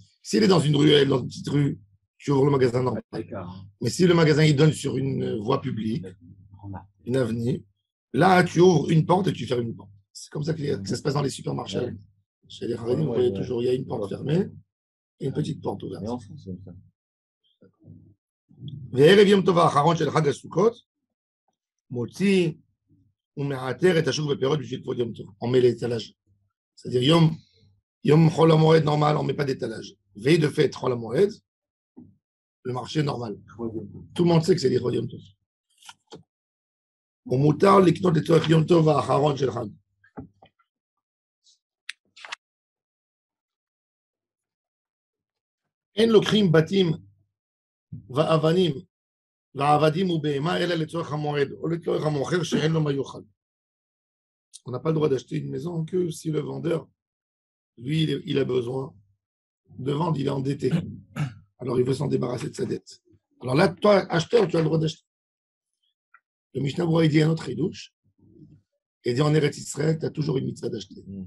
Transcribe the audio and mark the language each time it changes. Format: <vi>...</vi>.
<fr>S'il est dans une ruelle, dans une petite rue, tu ouvres le magasin normal. Mais si le magasin il donne sur une voie publique, une avenue, là, tu ouvres une porte et tu fermes une porte. C'est comme ça que ça se passe dans les supermarchés. Chez les Haredim, vous voyez toujours, il y a une porte fermée et une petite porte ouverte.</fr> <he>וערב יום טוב האחרון של חג הסוכות, מוציא ומעטר את השוק בפירות בשביל כבוד יום טוב.</he> <fr>On met l'étalage. C'est-à-dire,</fr> <he>יום חול המועד</he> <fr>normal, on ne met pas d'étalage. Veille de fête, חול המועד, le marché normal. Tout le monde sait que c'est</fr> <he>לכבוד יום טוב. ומותר לקנות לצורך יום טוב האחרון של חג. אין לוקחים בתים והאבנים והעבדים ובהמה אלא לצורך המועד או לצורך המוכר שאין לו מה יאכל.</he> <fr>On n'a pas le droit d'acheter une maison que si le vendeur, lui, il a besoin de vendre, il est endetté. Alors il veut s'en débarrasser de sa dette. Alors là, toi, acheteur, tu as le droit d'acheter. Le Mishnah Berurah dit un autre idouche, et dit en Eretz Israël, tu as toujours une mitzvah d'acheter.</fr>